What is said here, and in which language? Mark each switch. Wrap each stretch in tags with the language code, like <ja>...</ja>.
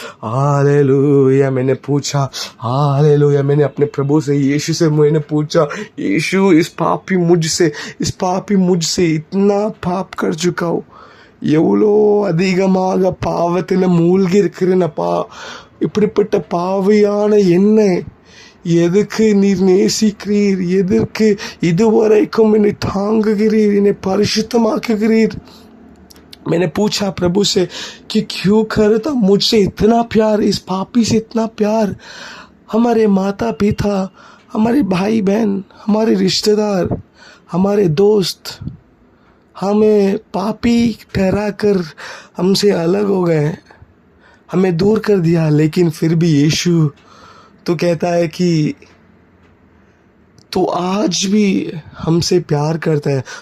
<hi>Hallelujah, मैंने पूछा, hallelujah, मैंने अपने प्रभु से, यीशु से मैंने पूछा, यीशु इस पापी मुझसे इतना पाप कर चुका हूँ,</hi> <ta>எவ்வளோ அதிகமாக பாவத்தில் மூழ்கி இருக்கிறேனப்பா. இப்படிப்பட்ட பாவியான என்னை எதுக்கு நீர் நேசிக்கிறீர்? எதற்கு இதுவரைக்கும் என்னை தாங்குகிறீர், என்னை பரிசுத்தமாக்குகிறீர்?</ta> <hi>मैंने पूछा प्रभु से कि क्यों करता मुझसे इतना प्यार, इस पापी से इतना प्यार? हमारे माता पिता, हमारे भाई बहन, हमारे रिश्तेदार, हमारे दोस्त हमें पापी ठहरा कर हमसे अलग हो गए, हमें दूर कर दिया, लेकिन फिर भी यीशु तो कहता है कि तू आज भी हमसे प्यार करता है।</hi>